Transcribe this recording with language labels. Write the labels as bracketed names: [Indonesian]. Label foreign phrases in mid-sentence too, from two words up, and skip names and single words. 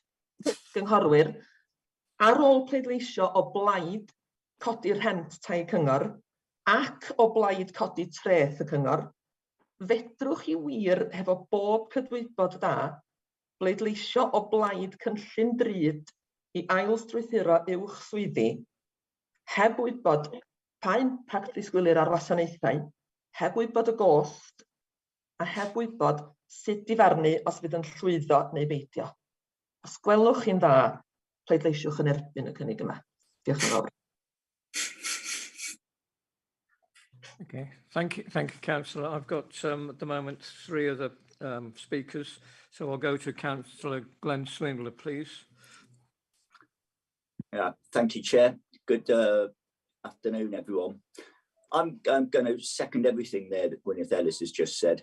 [Welsh] Gynghorwyr, ar ôl pleidleisio o blaid codi rhent tai cyngor ac o blaid codi treth y cyngor, fedrwch chi wir hefo bob cydwybod da bleidleisio o blaid cynllun drud i ail-strwythuro uwch swyddi, heb wybod pa impact ddisgwylir ar wasanaethau, heb wybod y gost, a heb wybod sut i farnu os fydd yn llwyddo neu beidio. Os gwelwch chi'n dda, pleidleisiwch yn erbyn y cynnig yma. Diolch yn fawr. [English] Okay, thank you, Councillor. I've got at the moment 3 other speakers, so I'll go to Councillor Glenn Swindler, please. Yeah, thank you, Chair. Good afternoon, everyone. I'm going to second everything there that Gwyneth Ellis has just said.